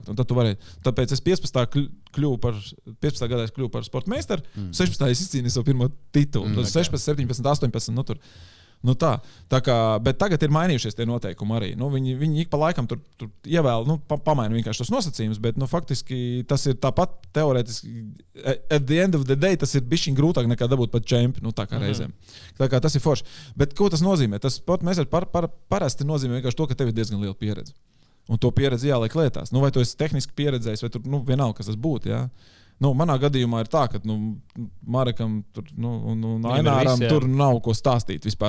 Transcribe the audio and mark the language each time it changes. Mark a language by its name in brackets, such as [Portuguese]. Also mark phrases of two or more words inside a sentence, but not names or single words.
[Latvian] Un tad tu varēji, tāpēc es 15. gadā kļuvu par sporta meistaru, 16. es izcīnīju savu pirmo titulu. 16, 17, 18, tur. Tā kā, bet tagad ir mainījušies tie noteikumi arī. Viņi ik pa laikam tur ievēl, pamaina vienkārši tos nosacījumus, bet faktiski tas ir tāpat teorētiski. [English] At the end of the day [Latvian] tas ir bišķiņ grūtāk nekā dabūt pat čempi, tā kā reizēm. Tā kā tas ir forši. Bet ko tas nozīmē? Tas sporta meistars parasti nozīmē vienkārši to, ka tev ir diezgan liela pieredze. Un to pieredzi jāliek lietās. Vai tu esi tehniski pieredzējis, vai tur vienalga, kas tas būtu, jā. Manā gadījumā ir tā, ka Marekam un Aināram tur nav ko stāstīt vispār.